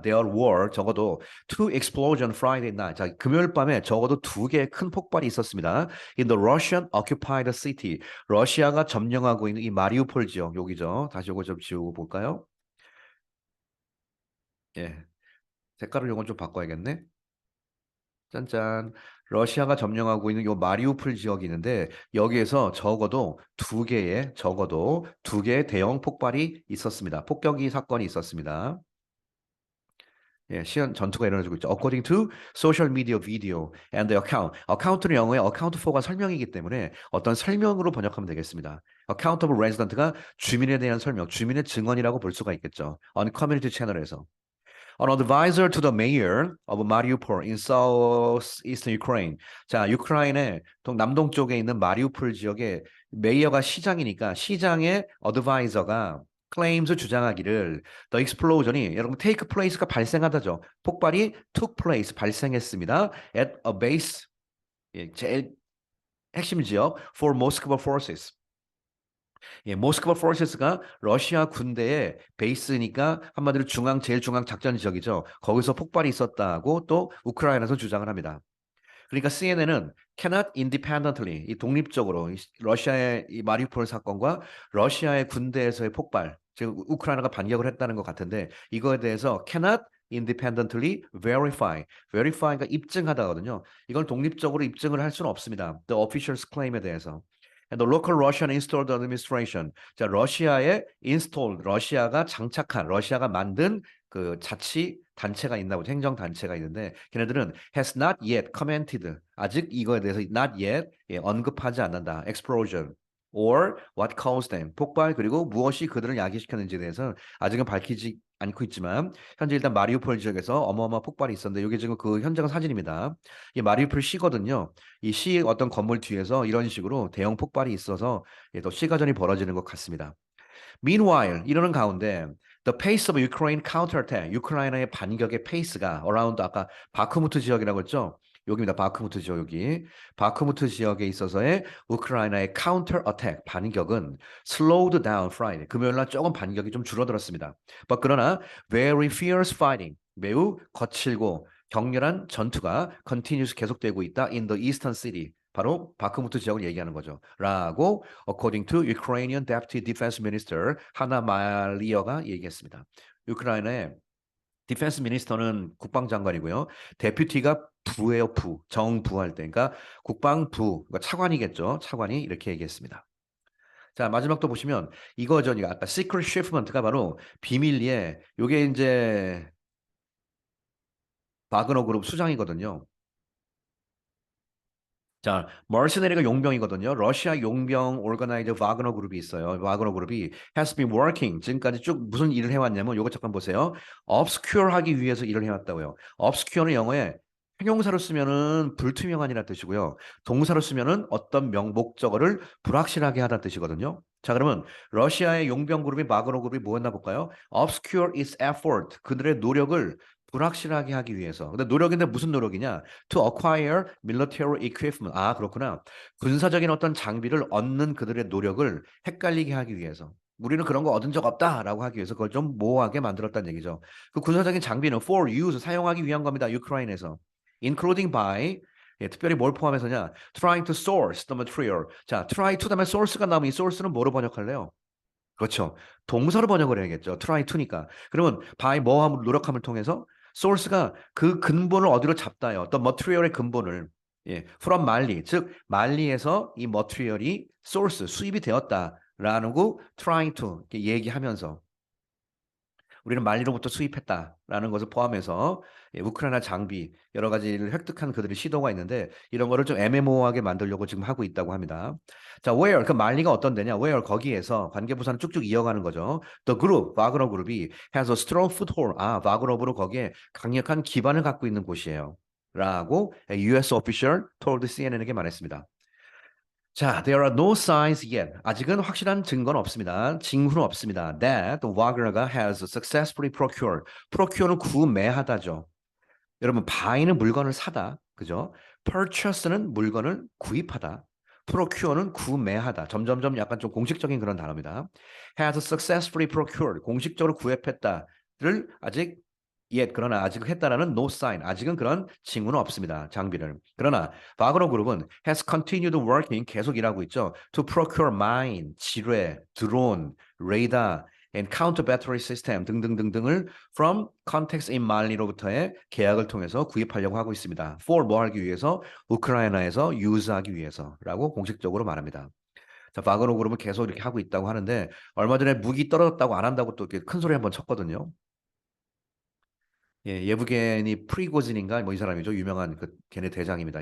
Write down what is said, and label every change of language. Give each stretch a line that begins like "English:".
English: There were
Korean: 적어도
English: two explosion Friday night.
Korean: 자, 금요일 밤에 적어도 두 개의 큰 폭발이 있었습니다.
English: In the Russian occupied city.
Korean: 러시아가 점령하고 있는 이 마리우폴 지역 여기죠. 다시 이거 좀 지우고 볼까요? 예. 색깔을 이건 좀 바꿔야겠네. 짠짠. 러시아가 점령하고 있는 요 마리우폴 지역이 있는데 여기에서 적어도 두 개의 대형 폭발이 있었습니다. 폭격이 사건이 있었습니다. 예, 시현 전투가 일어나고 있죠.
English: According to social media video and the account.
Korean: account는 영어의 account for가 설명이기 때문에 어떤 설명으로 번역하면 되겠습니다. account of resident가 주민에 대한 설명, 주민의 증언이라고 볼 수가 있겠죠.
English: on community 채널에서. An advisor to the mayor of Mariupol in southeastern Ukraine.
Korean: 자, 우크라이나의 남동쪽에 있는 마리우폴 지역의 메이어가 시장이니까 시장의 어드바이저가 claims 주장하기를 the explosion이 여러분
English: take place
Korean: 가 발생하다죠. 폭발이 took place 발생했습니다.
English: at a base
Korean: 예, 제일 핵심 지역
English: for Moscow forces.
Korean: 예, 모스크바 포스가 러시아 군대의 베이스니까 한마디로 제일 중앙 작전 지역이죠. 거기서 폭발이 있었다고 또 우크라이나에서 주장을 합니다. 그러니까 CNN은
English: cannot independently
Korean: 이 독립적으로 러시아의 이 마리우폴 사건과 러시아의 군대에서의 폭발, 즉 우크라이나가 반격을 했다는 것 같은데 이거에 대해서
English: cannot independently verify
Korean: 가 입증하다거든요. 이걸 독립적으로 입증을 할 수는 없습니다.
English: The official's claim에 대해서. And the local Russian installed administration.
Korean: 자, 러시아가 장착한, 러시아가 만든 그 자치 단체가 있나 보죠. 행정 단체가 있는데 걔네들은
English: has not yet commented.
Korean: 아직 이거에 대해서
English: not yet
Korean: 예, 언급하지 않는다.
English: explosion or what caused them.
Korean: 폭발 그리고 무엇이 그들을 야기시켰는지에 대해서는 아직은 밝히지 않고 있지만 현재 일단 마리우폴 지역에서 어마어마한 폭발이 있었는데 이게 지금 그 현장 사진입니다. 이 마리우폴 시거든요. 이 시 어떤 건물 뒤에서 이런 식으로 대형 폭발이 있어서 예, 또 시가전이 벌어지는 것 같습니다.
English: Meanwhile,
Korean: 이러는 가운데
English: the pace of Ukraine counterattack,
Korean: 우크라이나의 반격의 페이스가 around 아까 바크무트 지역이라고 했죠. 여기입니다. 바크무트 지역 여기. 바크무트 지역에 있어서의 우크라이나의
English: counter attack
Korean: 반격은
English: slowed down Friday.
Korean: 금요일 날 조금 반격이 좀 줄어들었습니다. 그러나
English: very fierce fighting.
Korean: 매우 거칠고 격렬한 전투가
English: continuous
Korean: 계속되고 있다
English: in the eastern city.
Korean: 바로 바크무트 지역을 얘기하는 거죠.
English: 라고 according to Ukrainian Deputy Defense Minister 하나 말리어가
Korean: 얘기했습니다. 우크라이나의 디펜스 미니스터는 국방장관이고요. 데퓨티가 부예요, 부. 정부할 때. 그러니까 국방부, 그러니까 차관이겠죠. 차관이 이렇게 얘기했습니다. 자, 마지막 또 보시면 이거죠. 아까 시크릿 쉬프먼트가 바로 비밀리에 요게 이제 바그너 그룹 수장이거든요. 자, 머시너리가 용병이거든요. 러시아 용병 오르가나이저 와그너 그룹이 있어요. 와그너 그룹이
English: has been working
Korean: 지금까지 쭉 무슨 일을 해왔냐면 요거 잠깐 보세요. obscure 하기 위해서 일을 해왔다고요. obscure는 영어에 형용사로 쓰면은 불투명한이라는 뜻이고요. 동사로 쓰면은 어떤 목적어를 불확실하게 하다는 뜻이거든요. 자, 그러면 러시아의 용병 그룹이 와그너 그룹이 뭐였나 볼까요?
English: obscure its effort
Korean: 그들의 노력을 불확실하게 하기 위해서. 근데 노력인데 무슨 노력이냐?
English: To acquire military equipment.
Korean: 아, 그렇구나. 군사적인 어떤 장비를 얻는 그들의 노력을 헷갈리게 하기 위해서. 우리는 그런 거 얻은 적 없다라고 하기 위해서 그걸 좀 모호하게 만들었다는 얘기죠. 그 군사적인 장비는
English: for use,
Korean: 사용하기 위한 겁니다. 유크라인에서.
English: Including by,
Korean: 예, 특별히 뭘 포함해서냐?
English: Trying to source the material.
Korean: 자, try to 다음에 source가 나오면 이 source는 뭐로 번역할래요? 그렇죠. 동사로 번역을 해야겠죠. try to니까. 그러면 by 뭐함을 노력함을 통해서 source가 그 근본을 어디로 잡다요. 어떤 material의 근본을 예, from 말리, 즉 말리에서 이 material이 source 수입이 되었다라는 거
English: trying to
Korean: 이렇게 얘기하면서 우리는 말리로부터 수입했다라는 것을 포함해서 예, 우크라이나 장비 여러 가지를 획득한 그들의 시도가 있는데 이런 거를 좀 애매모호하게 만들려고 지금 하고 있다고 합니다. 자, where 그 말리가 어떤 데냐? where 거기에서 관계부사는 쭉쭉 이어가는 거죠.
English: The group 와그너 그룹이 has a strong foothold.
Korean: 아, 와그너 그룹 거기에 강력한 기반을 갖고 있는 곳이에요.
English: 라고 US official told CNN에게 말했습니다. 자, there are no signs yet.
Korean: 아직은 확실한 증거는 없습니다. 징후는 없습니다.
English: That Wagner가 has successfully procured.
Korean: procure는 구매하다죠. 여러분, buy는 물건을 사다. 그죠? purchase는 물건을 구입하다. procure는 구매하다. 점점점 약간 좀 공식적인 그런 단어입니다.
English: has successfully procured.
Korean: 공식적으로 구입했다를 아직 그러나 아직 했다라는 no sign. 아직은 그런 징후는 없습니다. 장비를. 그러나 바그너 그룹은
English: has continued working
Korean: 계속 일하고 있죠.
English: To procure mine, 지뢰, 드론, 레이더, and counter battery system 등등등등을 from Context in Mali로부터의
Korean: 계약을 통해서 구입하려고 하고 있습니다. For 뭐 하기 위해서? 우크라이나에서 유즈하기 위해서라고 공식적으로 말합니다. 자, 바그너 그룹은 계속 이렇게 하고 있다고 하는데 얼마 전에 무기 떨어졌다고 안 한다고 또 이렇게 큰 소리 한번 쳤거든요. 예, 예브게니 프리고진인가 뭐 이 사람이죠. 유명한 그 걔네 대장입니다.